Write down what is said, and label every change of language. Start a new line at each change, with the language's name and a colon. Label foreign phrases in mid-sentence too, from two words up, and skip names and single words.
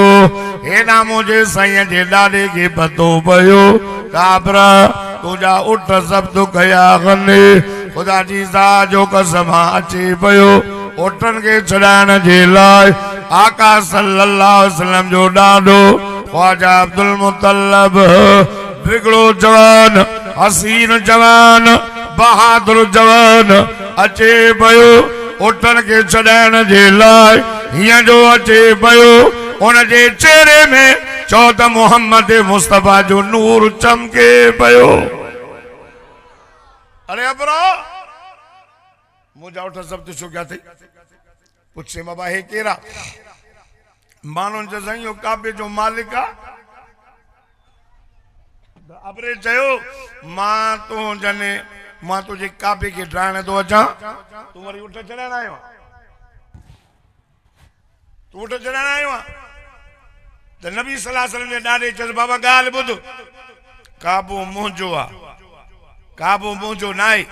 Sindhi: हेॾा मुंहिंजे साईं जे ॾाॾे खे पतो पियो काबरा तुंहिंजा उठ ज़ब्त कया गने। ख़ुदा जी ज़ात जो कसम अचे पियो ओटन के छॾाइण जे लाइ आका
Arabic: صلى الله عليه وسلم
Sindhi: जो ॾाॾो ख्वाजा अब्दुल मुतल्लब बिगड़ो जवान हसीन जवान बहादुर जवान अचे पियो ओटन के छॾाइण जे लाइ। हीअं जो अचे पियो उन जे चेहरे में चौ त मोहम्मद मुस्तफा जो नूर चमके पियो। अरे अबरा मुझा उठ सब तो छो क्या थे? पुछे बाबा हे केरा मानो जसाइयो काबे जो मालिक आ। अबरे चयो मां तो जने मां तुझे काबे के ठाहिण तो अचां। तू वरी उठ चढ़ाइण आयो आहे? तू उठ चढ़ाइण आयो आहे? त नबी
Arabic: صلى الله عليه وسلم
Sindhi: जे ॾाॾे चयसि बाबा ॻाल्हि ॿुध काबो मुंहिंजो आहे काबो मुंहिंजो न आहे।